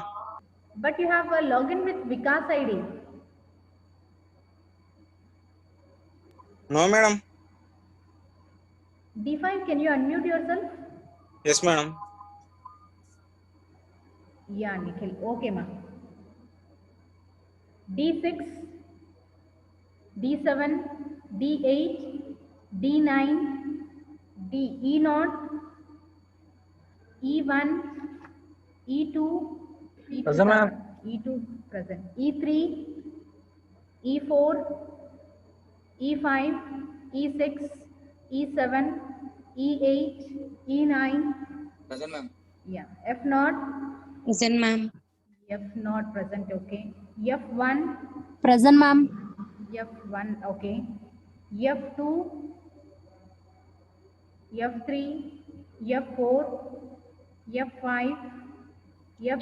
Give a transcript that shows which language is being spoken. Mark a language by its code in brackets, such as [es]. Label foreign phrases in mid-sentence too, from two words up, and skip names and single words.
[en] But you have a login with Vikas ID. No, madam. D5, can you unmute yourself? Yes, madam. Yeah, Nikhil. Okay, ma'am. D6, D7, D8, D9, D, E0, E1, E2, E2 Present, ma'am. E2 present, E3, E4, E5, E6, E7, E8, E9, Present, ma'am. yeah, F0, Present, ma'am. F0 present, okay, F1, Present, ma'am. F1, okay, F2, F3, F4, F5, F,